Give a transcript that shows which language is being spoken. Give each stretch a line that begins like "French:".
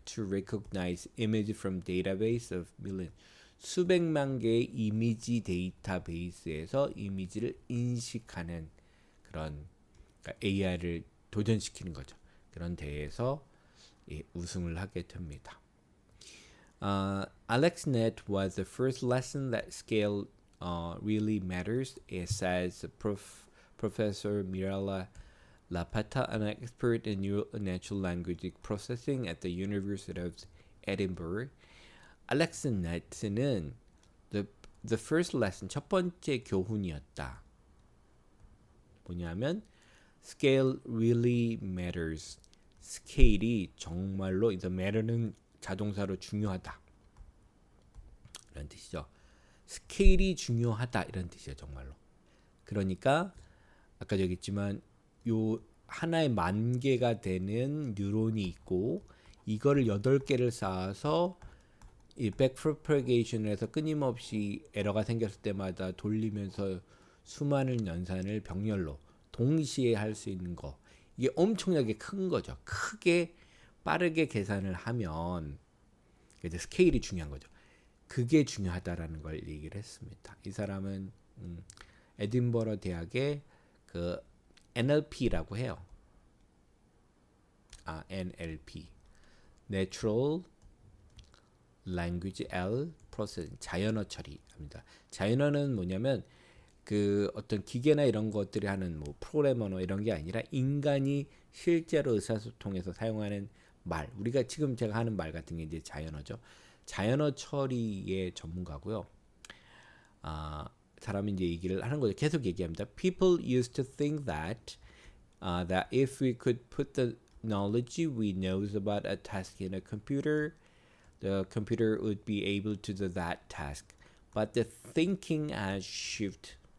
English: To recognize image from database of millions.
Korean: 수백만 개의 이미지 데이터베이스에서 이미지를 인식하는 그런, 그러니까 AI를 도전시키는 거죠. 그런 대회에서 우승을 하게 됩니다.
English: AlexNet was the first lesson that scale really matters, says Professor Mirella Lapata, an expert in natural language processing at the University of Edinburgh.
Korean: AlexNet는
English: the first lesson,
Korean: 첫 번째 교훈이었다. 뭐냐면
English: scale really matters.
Korean: 스케일이 정말로, the matter는 자동사로 중요하다 이런 뜻이죠. 스케일이 중요하다 이런 뜻이에요. 정말로. 그러니까 아까 얘기했지만 요 하나에 10,000개가 되는 뉴런이 있고 이거를 8개를 쌓아서 이 backpropagation을 해서 끊임없이 에러가 생겼을 때마다 돌리면서 수많은 연산을 병렬로 동시에 할 수 있는 거. 이게 엄청나게 큰 거죠. 크게 빠르게 계산을 하면 이제 스케일이 중요한 거죠. 그게 중요하다라는 걸 얘기를 했습니다. 이 사람은 에딘버러 대학의 그 NLP라고 해요.
English: NLP, Natural Language Processing,
Korean: 자연어 처리합니다. 자연어는 뭐냐면 그 어떤 기계나 이런 것들이 하는 뭐 프로그래머나 이런 게 아니라 인간이 실제로 의사소통에서 사용하는 말, 우리가 지금 제가 하는 말 같은 게 이제 자연어죠. 자연어 처리의 전문가고요. 사람이 이제 얘기를 하는 거죠. 계속 얘기합니다.
English: People used to think that if we could put the knowledge we know about a task in a computer, the computer would be able to do that task. But the thinking has shifted.